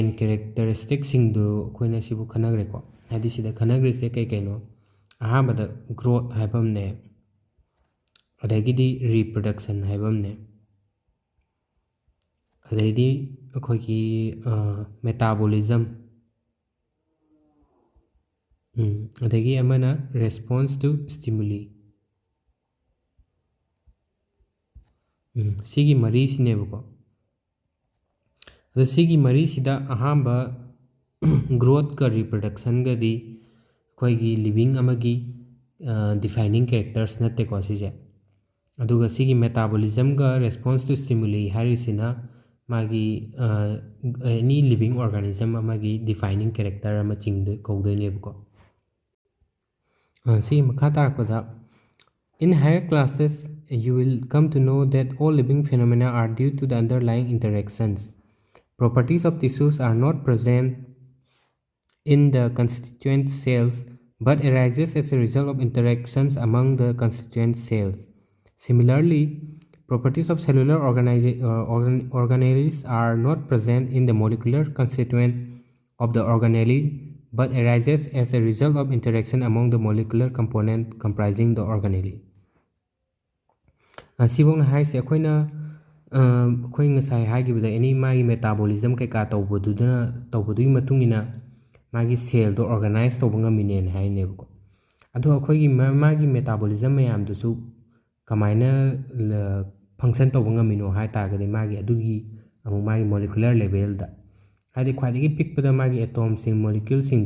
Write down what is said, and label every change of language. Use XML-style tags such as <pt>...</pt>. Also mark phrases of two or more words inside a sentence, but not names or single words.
<mni>characteristicsꯤꯡꯗꯨ ꯑꯩꯈꯣꯏꯅ ꯁꯤꯕꯨ ꯈꯟꯅꯈ꯭ꯔꯦꯀꯣ ꯍꯥꯏꯗꯤ ꯁꯤꯗ ꯈꯟꯅꯈ꯭ꯔꯤꯁꯦ ꯀꯩꯅꯣ ꯑꯍꯥꯟꯕꯗ growth ꯍꯥꯏꯕ ꯑꯃꯅꯦ ꯑꯗꯒꯤꯗꯤ reproduction ꯍꯥꯏꯕ ꯑꯃꯅꯦ ꯑꯗꯩꯗꯤ ꯑꯩꯈꯣꯏꯒꯤ metabolism ꯑꯗꯒꯤ ꯑꯃꯅ</mni> <en>response to stimuli</en> <mni>ꯁꯤꯒꯤ ꯃꯔꯤꯁꯤꯅꯦꯕꯀꯣ ꯑꯗꯣ ꯁꯤꯒꯤ ꯃꯔꯤꯁꯤꯗ ꯑꯍꯥꯟꯕ ꯒ꯭ꯔꯣꯠꯀ ꯔꯤꯄ꯭ꯔꯗꯛꯁꯟꯒꯗꯤ ꯑꯩꯈꯣꯏꯒꯤ ꯂꯤꯕꯤꯡ ꯑꯃꯒꯤ</mni> <en>defining characters</en> <mni>ꯅꯠꯇꯦꯀꯣ ꯁꯤꯁꯦ ꯑꯗꯨꯒ ꯁꯤꯒꯤ ꯃꯦꯇꯥꯕꯣꯂꯤꯖꯝꯒ</mni> <en>response to stimuli</en> <mni>ꯍꯥꯏꯔꯤꯁꯤꯅ ꯃꯥꯒꯤ ꯑꯦꯅꯤ</mni> <en>living organism</en> <mni>ꯑꯃꯒꯤ</mni> <en>defining character</en> <mni>ꯑꯃ ꯀꯧꯗꯣꯏꯅꯦꯕꯀꯣ ꯁꯤꯒꯤ ꯃꯈꯥ ꯇꯥꯔꯛꯄꯗ</mni> <en>in higher classes you will come to know that all living phenomena are due to the underlying interactions. Properties of tissues are not present in the constituent cells but arises as a result of interactions among the constituent cells. Similarly, properties of cellular organelles are not present in the molecular constituent of the organelle but arises as a result of interaction among the molecular component comprising the organelle.</en> <mni>ꯑꯁꯤꯐꯧꯅ ꯍꯥꯏꯔꯤꯁꯦ ꯑꯩꯈꯣꯏ ꯉꯁꯥꯏ ꯍꯥꯏꯈꯤꯕꯗ ꯑꯦꯅꯤ ꯃꯥꯒꯤ ꯃꯦꯇꯥꯕꯣꯂꯤꯖꯝ ꯀꯩꯀꯥ ꯇꯧꯕꯗꯨꯒꯤ ꯃꯇꯨꯡ ꯏꯟꯅ ꯃꯥꯒꯤ ꯁꯦꯜꯗꯣ ꯑꯣꯔꯒꯅꯥꯏꯖ ꯇꯧꯕ ꯉꯝꯃꯤꯅꯦꯅ ꯍꯥꯏꯅꯦꯕꯀꯣ ꯑꯗꯣ ꯑꯩꯈꯣꯏꯒꯤ ꯃꯥꯒꯤ ꯃꯦꯇꯥꯕꯣꯂꯤꯖꯝ ꯃꯌꯥꯝꯗꯨꯁꯨ ꯀꯃꯥꯏꯅ ꯐꯪꯁꯟ ꯇꯧꯕ ꯉꯝꯃꯤꯅꯣ ꯍꯥꯏ ꯇꯥꯔꯒꯗꯤ ꯃꯥꯒꯤ</mni> <en>molecular levelda</en> <mni>ꯍꯥꯏꯗꯤ ꯈ꯭ꯋꯥꯏꯗꯒꯤ ꯄꯤꯛꯄꯗ ꯃꯥꯒꯤ ꯑꯦꯇꯣꯝꯁꯤꯡ ꯃꯣꯂꯤꯀ꯭ꯌꯨꯜꯁꯤꯡꯗꯣ</mni>